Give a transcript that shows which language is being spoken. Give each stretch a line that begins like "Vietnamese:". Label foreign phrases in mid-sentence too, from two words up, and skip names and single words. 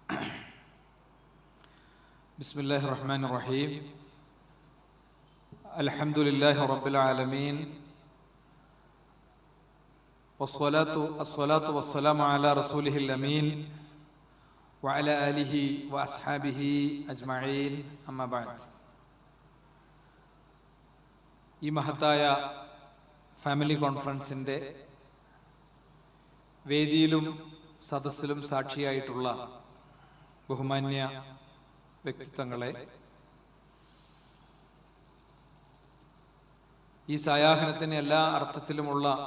Arabic: بسم الله الرحمن الرحيم. الحمد لله رب العالمين. والصلاة والسلام على رسوله الأمين وعلى آله وأصحابه أجمعين. أما بعد.
Malayalam: ഈ മഹത്തായ
English: family conference
Malayalam: വേദിയിലും സദസ്സിലും സാക്ഷിയായിട്ടുള്ള ബഹുമാന്യ വ്യക്തിത്വങ്ങളെ, ഈ സായാഹ്നത്തിന് എല്ലാ അർത്ഥത്തിലുമുള്ള